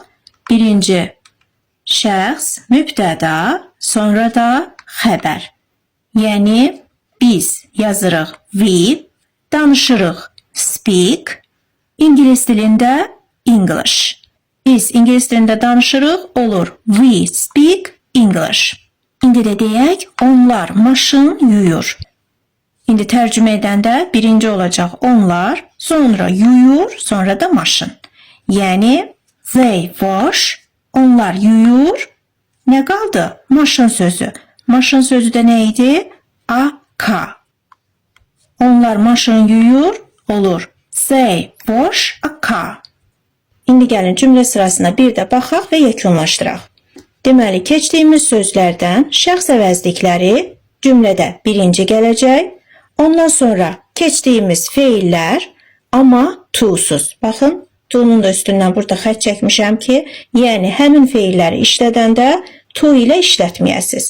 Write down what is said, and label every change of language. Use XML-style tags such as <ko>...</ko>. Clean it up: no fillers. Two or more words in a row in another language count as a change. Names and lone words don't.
<az>Birinci şəxs, mübtəda, sonra da xəbər. Yəni biz yazırıq we, danışırıq speak, ingilis dilində English. Biz ingilis dilində danışırıq, olur</az> <en>we speak English.</en> <az>İndi də deyək, onlar maşın yuyur. İndi tərcümə edəndə birinci olacaq onlar, sonra yuyur, sonra da maşın.</az> <en>Yəni they wash,</en> <az>onlar yuyur. Nə qaldı? Maşın sözü. Maşın sözü də nə idi? A-ka. Onlar maşın yuyur, olur.</az> <en>They wash a car.</en> <az>İndi gəlin cümlə sırasına bir də baxaq və yekunlaşdıraq. Deməli, keçdiyimiz sözlərdən şəxs əvəzlikləri cümlədə birinci gələcək. Ondan sonra keçdiyimiz feillər, amma to-suz. Baxın, to-nun da üstündən burada xətt çəkmişəm ki, yəni həmin feilləri işlədəndə to ilə işlətməyəsiz.</az>